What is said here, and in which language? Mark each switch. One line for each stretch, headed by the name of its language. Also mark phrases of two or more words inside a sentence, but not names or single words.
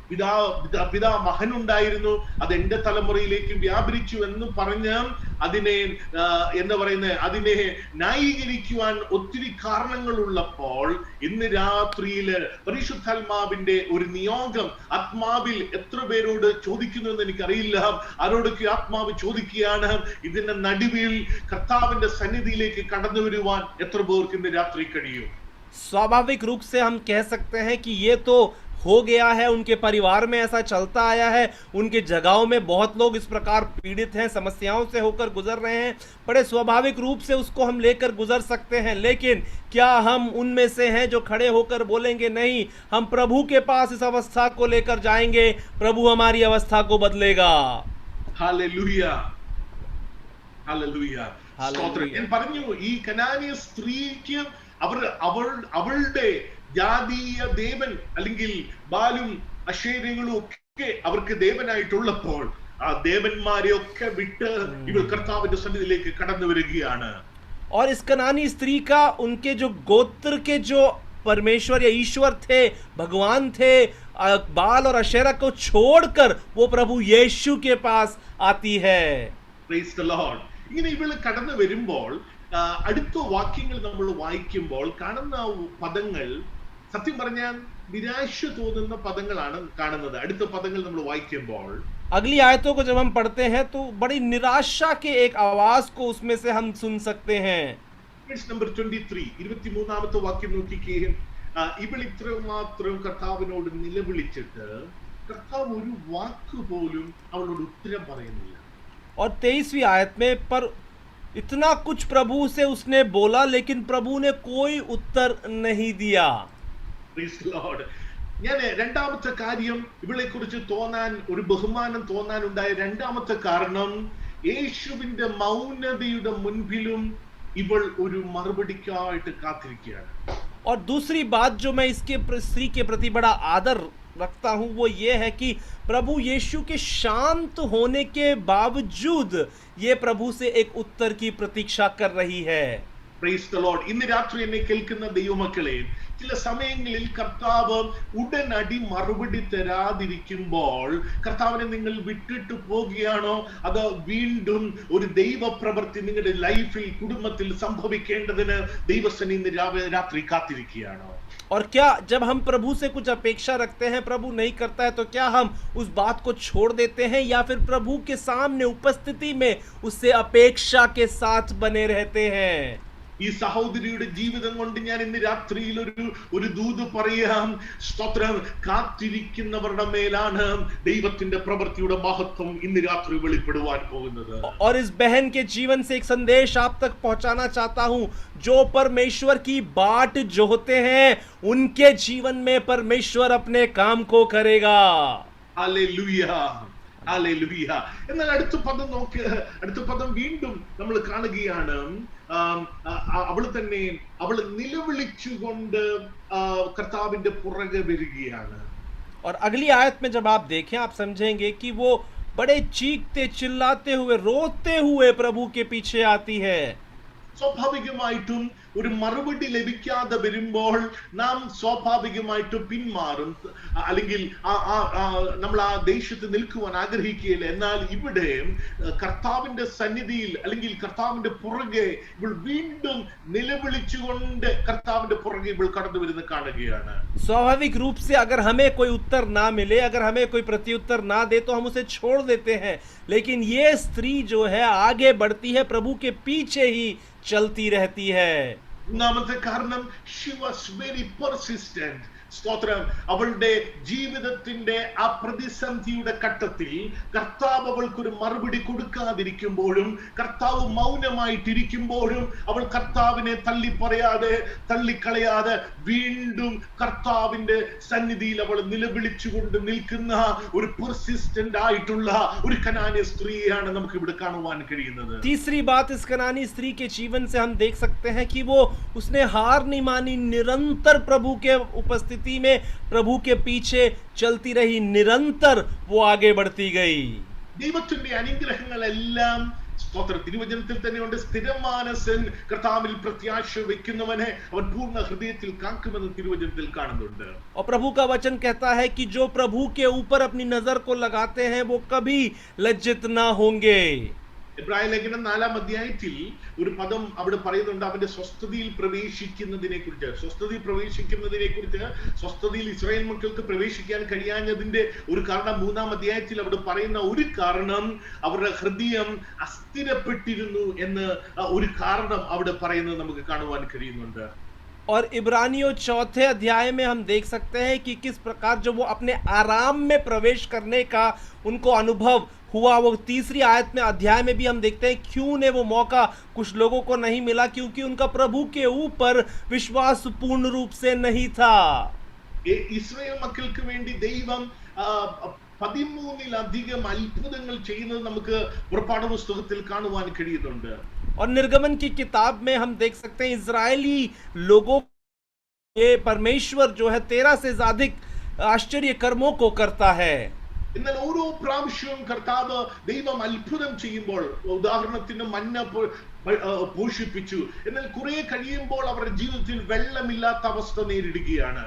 Malayalam: മകനുണ്ടായിരുന്നു, അത് എന്റെ തലമുറയിലേക്ക് വ്യാപരിച്ചു എന്ന് പറഞ്ഞ് അതിനെ അതിനെ ന്യായീകരിക്കുവാൻ ഒത്തിരി കാരണങ്ങളുള്ളപ്പോൾ ഇന്ന് രാത്രിയില് പരിശുദ്ധാത്മാവിന്റെ ഒരു നിയോഗം ആത്മാവിൽ എത്ര പേരോട് ചോദിക്കുന്നു എന്ന് എനിക്കറിയില്ല. ആരോടൊക്കെ ആത്മാവ് ചോദിക്കുകയാണ്, ഇതിന്റെ നടുവിൽ കർത്താവിന്റെ സന്നിധിയിലേക്ക് കടന്നു വരുവാൻ എത്ര പേർക്ക് ഇന്ന് രാത്രി കഴിയും?
Hindi: स्वाभाविक रूप से हम कह सकते हैं कि ये तो हो गया है, उनके परिवार में ऐसा चलता आया है, उनके जगहों में बहुत लोग इस प्रकार पीड़ित हैं, समस्याओं से होकर गुजर रहे हैं. बड़े स्वाभाविक रूप से उसको हम लेकर गुजर सकते हैं, लेकिन क्या हम उनमें से हैं जो खड़े होकर बोलेंगे नहीं, हम प्रभु के पास इस अवस्था को लेकर जाएंगे, प्रभु हमारी अवस्था को बदलेगा. हालेलुया, हालेलुया.
Malayalam: ഞാൻ പറഞ്ഞു, ഈ കനാനിയ സ്ത്രീക്ക് അവളുടെ ജാതീയ ദേവൻ അല്ലെങ്കിൽ ബാലും അശേരങ്ങളും ഒക്കെ അവർക്ക് ദേവനായിട്ടുള്ളപ്പോൾ ആ ദേവന്മാരെ ഒക്കെ വിട്ട് ഇവൾ കർത്താവിന്റെ സന്നിധിയിലേക്ക് കടന്നു വരികയാണ്.
Hindi: और इस कनानी स्त्री का उनके जो गोत्र के जो परमेश्वर या ईश्वर थे, भगवान थे, बाल और अशेरा को छोड़कर वो प्रभु यीशु के पास आती है.
English: Praise the Lord.
Malayalam: ഇങ്ങനെ ഇവള് കടന്നു വരുമ്പോൾ അടുത്ത വാക്യങ്ങൾ നമ്മൾ വായിക്കുമ്പോൾ കാണുന്ന പദങ്ങൾ സത്യം പറഞ്ഞാൽ നിരാശ തോന്നുന്ന പദങ്ങളാണ് കാണുന്നത്. അടുത്ത പദങ്ങൾ നമ്മൾ വായിക്കുമ്പോൾ
Hindi: अगली आयतों को जब हम पढ़ते हैं तो बड़ी निराशा के एक आवाज को उसमें से हम सुन सकते हैं।
English: Verse number 23,
Malayalam: 23-ാമത്തെ വാക്യം നോക്കിക്കേ. ഇവൾ ഇത്രമാത്രം കർത്താവിനോട് നിലവിളിച്ചിട്ട് കർത്താവ് ഒരു വാക്ക് പോലും അവളോട് ഉത്തരം പറയുന്നില്ല.
Hindi: और 23वीं आयत में, पर इतना कुछ प्रभु से उसने बोला लेकिन प्रभु ने कोई उत्तर नहीं दिया।
English: Praise the Lord.
Malayalam: ഞാൻ രണ്ടാമത്തെ കാര്യം ഇവളെ കുറിച്ച് തോന്നാൻ ഒരു ബഹുമാനം തോന്നാൻ ഉണ്ടായ രണ്ടാമത്തെ കാരണം യേശുവിന്റെ മൗനതയുടെ മുൻപിലും ഇവൾ ഒരു മറുപടിക്കായിട്ട് കാത്തിരിക്കുകയാണ്.
Hindi: और दूसरी बात जो मैं इसके स्त्री के प्रति बड़ा आदर रखता हूं वो ये है कि प्रभु यीशु के शांत होने के बावजूद ये प्रभु से एक उत्तर की प्रतीक्षा कर रही है।
English: Praise the Lord.
Malayalam: ഇന്ന് രാത്രി എന്നെ കേൾക്കുന്ന ദൈവമക്കളെ, ചില സമയങ്ങളിൽ കർത്താവ് ഉടനടി മറുപടി തരാതിരിക്കുമ്പോൾ കർത്താവിനെ നിങ്ങൾ വിട്ടിട്ട് പോകുകയാണോ, അതോ വീണ്ടും ഒരു ദൈവപ്രവൃത്തി നിങ്ങളുടെ ലൈഫിൽ കുടുംബത്തിൽ സംഭവിക്കേണ്ടതിന് ദൈവസന്നിധി ഇന്ന് രാത്രി കാത്തിരിക്കുകയാണോ?
Hindi: और क्या जब हम प्रभु से कुछ अपेक्षा रखते हैं, प्रभु नहीं करता है, तो क्या हम उस बात को छोड़ देते हैं या फिर प्रभु के सामने उपस्थिति में उससे अपेक्षा के साथ बने रहते हैं?
Malayalam: ഈ സഹോദരിയുടെ ജീവിതം കൊണ്ട് ഞാൻ ഇന്ന് രാത്രിയിൽ ഒരു ദൂത് പറയാം. സ്തോത്രം. കാത്തിരിക്കുന്നവരുടെ മേലാണ് ദൈവത്തിന്റെ പ്രവൃത്തിയുടെ മഹത്വം ഇന്ന് രാത്രി വെളിപ്പെടുവാൻ പോകുന്നത്.
Hindi: और इस बहन के जीवन से एक संदेश आप तक पहुंचाना चाहता हूं. जो परमेश्वर की बाट जोहते हैं उनके जीवन में परमेश्वर अपने काम को करेगा.
Malayalam: ഹല്ലേലൂയ, ഹല്ലേലൂയ. എന്നാൽ അടുത്ത പദം നോക്ക്. അടുത്ത പദം വീണ്ടും നമ്മൾ കാണുകയാണ്. അവൾ നിലവിളിച്ചുകൊണ്ട് കർത്താവിന്റെ പുറകെ വരികയാണ്.
Hindi: और अगली आयत में जब आप देखें आप समझेंगे कि वो बड़े चीखते चिल्लाते हुए रोते हुए प्रभु के पीछे आती है.
Malayalam: സ്വാഭാവികമായിട്ടും ഒരു മറുപടി ലഭിക്കാതെ വരുമ്പോൾ നാം സ്വാഭാവികമായിട്ടും പിന്മാറും, അല്ലെങ്കിൽ നമ്മൾ ആ ദേശത്ത് നിൽക്കുവാൻ ആഗ്രഹിക്കുകയില്ല. എന്നാൽ ഇവിടെ കർത്താവിന്റെ സന്നിധിയിൽ അല്ലെങ്കിൽ കർത്താവിന്റെ പുറകെ ഇവൾ വീണ്ടും നിലവിളിച്ചുകൊണ്ട് കർത്താവിന്റെ പുറകെ ഇവൾ കടന്നു വരുന്ന കാണുകയാണ്.
Hindi: स्वाभाविक रूप से अगर हमें कोई उत्तर ना मिले, अगर हमें कोई प्रत्युत्तर ना दे तो हम उसे छोड़ देते हैं, लेकिन ये स्त्री जो है आगे बढ़ती है, प्रभु के पीछे ही चलती रहती है.
Malayalam: ഒന്നാമത്തെ കാരണം
English: she was very persistent.
Malayalam: സ്തോത്രം. അവളുടെ ജീവിതത്തിന്റെ ആ പ്രതിസന്ധിയുടെ ഘട്ടത്തിൽ കർത്താവ് അവൾക്കൊരു മറുപടി കൊടുക്കാതിരിക്കുമ്പോഴും കർത്താവ് മൗനമായിട്ടിരിക്കുമ്പോഴും അവൾ കർത്താവിനെ തള്ളിപ്പറയാതെ തള്ളിക്കളയാതെ വീണ്ടും കർത്താവിന്റെ സന്നിധിയിൽ അവൾ നിലവിളിച്ചുകൊണ്ട് നിൽക്കുന്ന ഒരു പെർസിസ്റ്റന്റ് ആയിട്ടുള്ള ഒരു കനാന്യ സ്ത്രീയാണ് നമുക്ക് ഇവിടെ കാണുവാൻ കഴിയുന്നത്.
Hindi: तीसरी बात इस कनानी स्त्री के जीवन से हम देख सकते हैं कि वो उसने हार नहीं मानी, निरंतर प्रभु के उपस्थिति में प्रभु के पीछे चलती रही, निरंतर वो आगे बढ़ती गई.
Malayalam: ദൈവത്തിന്റെ അനുഗ്രഹങ്ങളെല്ലാം സ്തോത്രം തിരുവചനത്തിൽ തന്നെയുണ്ട്. സ്ഥിരമാനസൻ കർത്താവിൽ പ്രത്യാശ വെക്കുന്നവനെ അവൻ പൂർണ്ണ ഹൃദയത്തിൽ കാക്കുമെന്ന് തിരുവചനത്തിൽ കാണുന്നുണ്ട്.
Hindi: और प्रभु का वचन कहता है कि जो प्रभु के ऊपर अपनी नजर को लगाते हैं वो कभी लज्जित ना होंगे.
Malayalam: എബ്രായ ലേഖനം 4-ാം അധ്യായത്തിൽ ഒരു പദം അവിടെ പറയുന്നുണ്ട്. അവന്റെ സ്വസ്ഥതയിൽ പ്രവേശിക്കുന്നതിനെ കുറിച്ച്, സ്വസ്ഥതയിൽ ഇസ്രായേൽ മക്കൾക്ക് പ്രവേശിക്കാൻ കഴിയാഞ്ഞതിന്റെ ഒരു കാരണം 3-ാം അധ്യായത്തിൽ അവിടെ പറയുന്ന ഒരു കാരണം അവരുടെ ഹൃദയം അസ്ഥിരപ്പെട്ടിരുന്നു എന്ന് ഒരു കാരണം അവിടെ പറയുന്നത് നമുക്ക് കാണുവാൻ കഴിയുന്നുണ്ട്.
Hindi: और इब्रानियों 4थे अध्याय में हम देख सकते हैं कि किस प्रकार जब वो अपने आराम में प्रवेश करने का उनको अनुभव हुआ, वो 3री आयत में अध्याय में भी हम देखते हैं क्यों ने वो मौका कुछ लोगों को नहीं मिला, क्योंकि उनका प्रभु के ऊपर विश्वास पूर्ण रूप से नहीं था.
Malayalam: ഇസ്രായേൽ മക്കൾക്ക് വേണ്ടി ദൈവം 13-ലധികം അത്ഭുതങ്ങൾ ചെയ്യുന്നത് നമുക്ക് പുറപ്പാട് പുസ്തകത്തിൽ കാണുവാൻ കഴിയുന്നുണ്ട്.
Hindi: और निर्गमन की किताब में हम देख सकते हैं इजरायली लोगों ये परमेश्वर जो है 13 से अधिक आश्चर्य कर्मों को करता है.
Malayalam: എന്നാൽ ഓരോ പ്രാവശ്യവും കർത്താവ് ദൈവം അത്ഭുതം ചെയ്യുമ്പോൾ, ഉദാഹരണത്തിന് മന്ന പോഷിപ്പിച്ചു, എന്നാൽ കുറെ കഴിയുമ്പോൾ അവരുടെ ജീവിതത്തിൽ വെള്ളമില്ലാത്ത അവസ്ഥ നേരിടുകയാണ്.